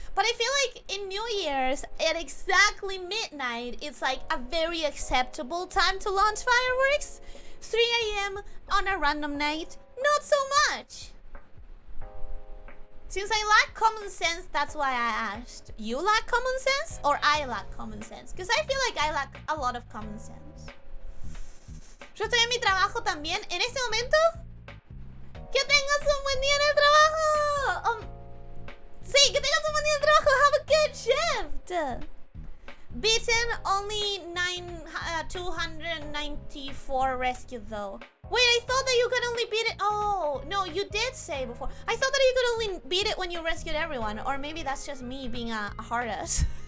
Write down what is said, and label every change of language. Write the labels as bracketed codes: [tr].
[en] But I feel like in New Year's, at exactly midnight, it's like a very acceptable time to launch fireworks. 3 a.m. on a random night, not so much. Since I lack common sense, that's why I asked. You lack common sense or I lack common sense? Because I feel like I lack a lot of common sense. [es] Yo estoy en mi trabajo también. En este momento, que tengas un buen día en el trabajo. Sí, que tengas un buen día en el trabajo. [en] Have a good shift. Beaten, only 294 rescued though. Wait, I thought that you could only beat it. Oh, no, you did say before. I thought that you could only beat it when you rescued everyone. Or maybe that's just me being a hard ass.